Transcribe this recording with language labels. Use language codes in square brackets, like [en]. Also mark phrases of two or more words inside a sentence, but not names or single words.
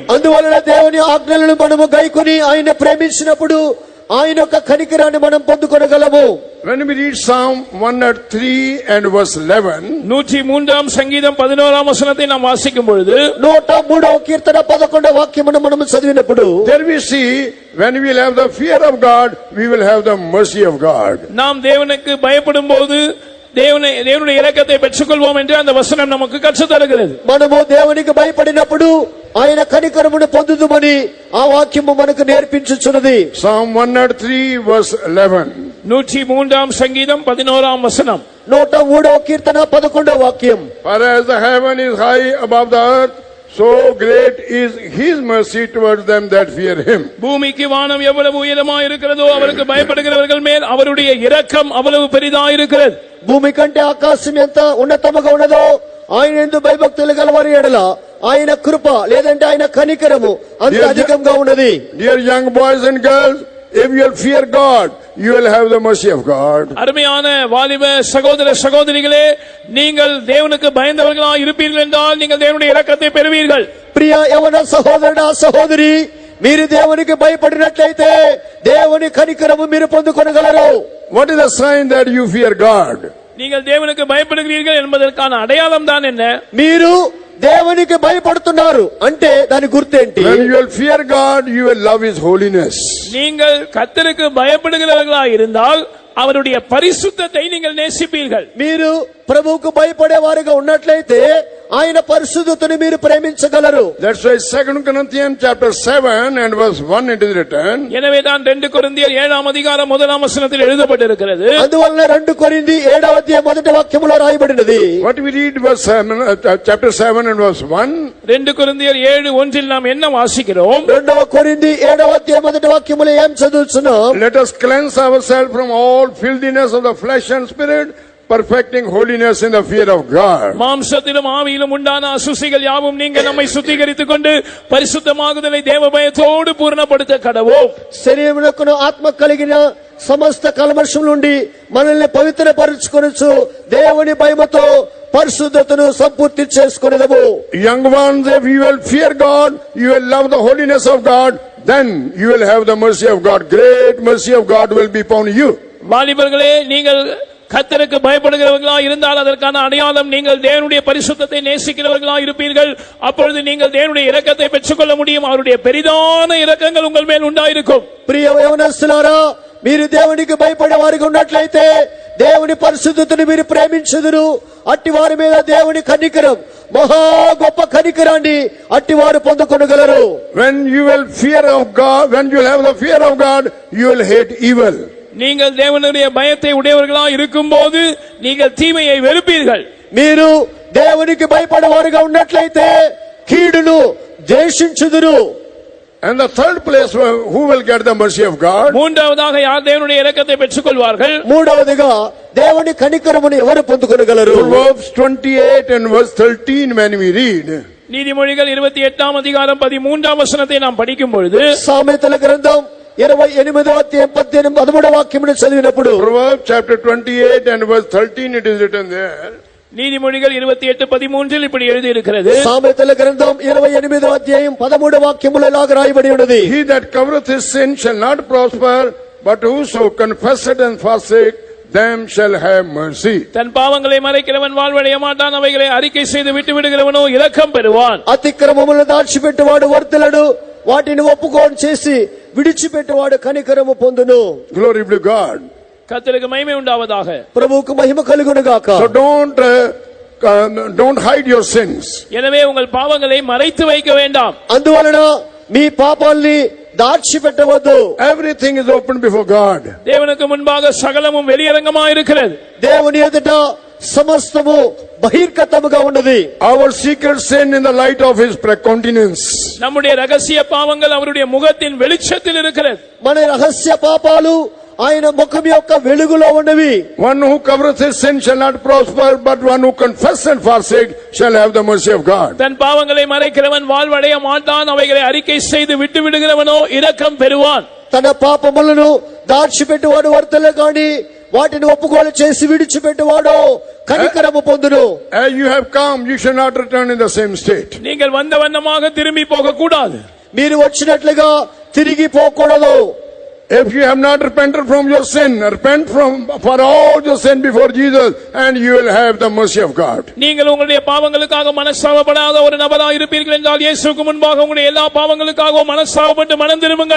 [te] అందువలన దేవుని ఆజ్ఞలను మనము గైకొని ఆయన ప్రేమించినప్పుడు ఆయన యొక్క కనికరాన్ని మనం పొందుకొనగలము. [en] When we read Psalm 103 and verse 11, [ta] 103ஆம் சங்கீதம் 11ஆம் வசனத்தை நாம் வாசிக்கும் பொழுது [te] 103వ కీర్తన 11వ వాక్యమును మనము చదివినప్పుడు [en] there we see, when we will have the fear of God, we will have the mercy of God. [ta] நாம் தேவனுக்கு பயப்படும் போது தேவனுடைய இரக்கத்தை பெற்றுக்கொள்வோம் என்று அந்த வசனம் நமக்கு கற்றுத் தருகிறது. [te] మనము దేవునికి భయపడినప్పుడు ఆయన కనికరమును పొందుదుమని ఆ వాక్యము మనకు నేర్పించుచున్నది. [en] Psalm 103 verse 11. [ta] 103 சங்கீதம் 11 வசனம். [te] 103వ కీర్తన 11వ వాక్యం. [en] For as the heaven is high above the earth, so great is his mercy towards them that fear him. [ta] பூமிக்கு வானம் எவ்வளவு உயரமாய் இருக்கிறதோ அவருக்கு பயப்படுகிறவர்கள் மேல் அவருடைய இரக்கம் அவ்வளவு பெரிதாய் இருக்கிறது. [te] భూమి కంటే ఆకాశం ఎంత ఉన్నతముగా ఉన్నదో ఆయన యందు భయభక్తులు గలవారి ఎడల ఆయన కృప లేదంటే ఆయన కనికరము అంత అధికంగా ఉన్నది. [en] Dear young boys and girls, if you will fear God, you will have the mercy of God. [ta] அருமையான வாலிப சகோதர சகோதரிகளே, நீங்கள் தேவனுக்கு பயந்தவர்களாய் இருப்பீர்கள் என்றால் நீங்கள் தேவனுடைய இரக்கத்தை பெறுவீர்கள். [te] ప్రియ యవన సహోదరుడా సహోదరి, మీరు దేవునికి భయపడినట్లయితే దేవుని కనికరము మీరు పొందుకొనగలరు. [en] What is the sign that you fear God? [ta] நீங்கள் தேவனுக்கு பயப்படுகிறீர்கள் என்பதற்கான அடையாளம் தான் என்ன? [te] మీరు దేవునికి భయపడుతున్నారు అంటే దాని గుర్తేంటి? [en] When you will fear God, you will love his holiness. [ta] நீங்கள் கர்த்தருக்கு பயப்படுகிறவர்களாய் இருந்தால் அவருடைய பரிசுத்தத்தை நீங்கள் நேசிப்பீர்கள். [te] మీరు ప్రభువుకు భయపడేవారుగా ఉన్నట్లయితే ఆయన పరిశుద్ధతను మీరు ప్రేమించగలరు. [en] That's why 2 Corinthians chapter 7 and verse 1 it is written. [ta] எனவே தான் 2 கொரிந்தியர் 7ஆம் அதிகாரம் 1ஆம் வசனத்தில் எழுதப்பட்டிருக்கிறது. [te] అందువల్ల 2 కొరింథీ 7వ అధ్యాయం మొదటి వాక్యములో రాయబడినది. [en] What we read verse 7, chapter 7 and verse 1. [ta] 2 கொரிந்தியர் 7:1 நாம் என்ன வாசிக்கிறோம்? [te] 2వ కొరింథీ 7వ అధ్యాయం మొదటి వాక్యములో ఏం చదువుతున్నాం? [en] Let us cleanse ourselves from all filthiness of the flesh and spirit, perfecting holiness in the fear of God. [ta] மாம்சத்திலும் ஆவியிலும் உண்டான அசுசிகள் யாவும் நீங்க நம்மை சுத்திகரித்துக் கொண்டு பரிசுத்தமாகுதலை தேவ பயத்தோடு பூர்ணப்படுத்த கடவோம். [te] శరీరమునకును ఆత్మ కలిగిన సమస్త కల్మషం నుండి మనల్ని పవిత్రపరచుకొనుచు దేవుని భయముతో పరిశుద్ధతను సంపూర్తి చేసుకొనేదము. [en] Young ones, if you will fear God, you will love the holiness of God, then you will have the mercy of God. Great mercy of God will be upon you. [ta] வாலிபர்களே, நீங்கள் கர்த்தருக்கு பயப்படுகிறவர்களாய் இருந்தால் அதற்கான அடையாளம் நீங்கள் தேவனுடைய பரிசுத்தத்தை நேசிக்கிறவர்களாய் இருப்பீர்கள். அப்பொழுது நீங்கள் தேவனுடைய இரக்கத்தை பெற்றுக்கொள்ள முடியும். அவருடைய பெரிதான இரக்கங்கள் உங்கள் மேல் உண்டாயிருக்கும். [te] ప్రియ యవనస్తులారా, మీరు దేవునికి భయపడేవారిగా ఉన్నట్లయితే దేవుని పరిశుద్ధతను మీరు ప్రేమించుదురు. అట్టివారి మీద దేవుని కనికరం, మహా గొప్ప కనికరాన్ని అట్టివారు పొందుకొనగలరు. [en] When you will fear of God, when you will have the fear of God, you will hate evil. [ta] நீங்கள் தேவனுடைய பயத்தை உடையவர்களாய் இருக்கும்போது நீங்கள் தீமையை வெறுப்பீர்கள். [te] మీరు దేవునికి భయపడేవారుగా ఉన్నట్లయితే కీడును ద్వేషించుదురు. [en] And the third place, who will get the mercy of God? [ta] மூன்றாவதாக யார் தேவனுடைய இரக்கத்தை பெற்றுக்கொள்வார்கள்? [te] మూడవదిగా దేవుని కనికరమును ఎవరు పొందుకొనగలరు? [en] Proverbs 28 and verse 13 when we read. [ta] நீதிமொழிகள் 28ஆம் அதிகாரம் 13ஆம் வசனத்தை நாம் படிக்கும் பொழுது, [te] సామెతల గ్రంథం 28వ అధ్యాయం 13వ వాక్యమును చదివినప్పుడు, [en] Proverbs chapter 28 and verse 13 it is written there. [ta] நீதிமொழிகள் 28:13 இப்படி எழுதி இருக்கிறது. [te] సామెతల గ్రంథం 28వ అధ్యాయం 13వ వాక్యములో ఇలాగ రాయబడి ఉన్నది. [en] He that covereth his sin shall not prosper, but whoso confesseth and forsake them shall have mercy. [ta] தன் பாவங்களை மறைக்கிறவன் வாழ்வடைய மாட்டான், அவைகளை அறிக்கை செய்து விட்டு விடுகிறவனோ இரக்கம் பெறுவான். [te] అతిక్రమములను దాచిపెట్టువాడు వర్ధిల్లడు, వాటిని ఒప్పుకోని చేసి విడిచిపెట్టువాడు కనికరము పొందును. [en] Glory be to God. [ta] கர்த்தருக்கு மகிமை உண்டாவதாக. [te] ప్రభువుకు మహిమ కలుగును గాక. [en] So don't hide your sins. [ta] எனவே உங்கள் பாவங்களை மறைத்து வைக்க வேண்டாம். [te] అందువలన మీ పాపాల్ని దాచిపెట్టవద్దు. [en] Everything is open before God. [ta] தேவனுக்கு முன்பாக சகலமும் வெளியரங்கமாக இருக்கிறது. [te] దేవుని ఎదుట సమస్తము బహిర్గతముగా ఉన్నది. [en] Our secret sin in the light of his countenance. [ta] நம்முடைய ரகசிய பாவங்கள் அவருடைய முகத்தின் வெளிச்சத்தில் இருக்கிறது. [te] మన రహస్య పాపాలు ఆయన ముఖం యొక్క వెలుగులో ఉన్నవి. [en] One who covereth his sin shall not prosper, but one who confesses and forsakes shall have the mercy of God. [ta] தன் பாவங்களை மறைக்கிறவன் வாழ்வடைய மாட்டான், அவைகளை அறிக்கை செய்து விட்டு விடுகிறவனோ இரக்கம் பெறுவான். [te] తన పాపములను దాచిపెట్టువాడు వర్తలే గాని వాటిని ఒప్పుకోలు చేసి విడిచిపెట్టువాడు కనికరము పొందును. [en] As you have come, you should not return in the same state. [ta] நீங்கள் வந்த வண்ணமாக திரும்பி போக கூடாது. [te] మీరు వచ్చినట్లుగా తిరిగి పోకూడదు. [en] If you have not repented from your sin, repent for all your sin before Jesus, and you will have the mercy of God. [ta] நீங்கள் உங்களுடைய பாவங்களுக்காக மனஸ்தாபப்படாத ஒரு நபராக இருப்பீர்கள் என்றால் இயேசுவுக்கு முன்பாக உங்களுடைய எல்லா பாவங்களுக்காக மனஸ்தாபப்பட்டு மனம் திரும்புங்கள்.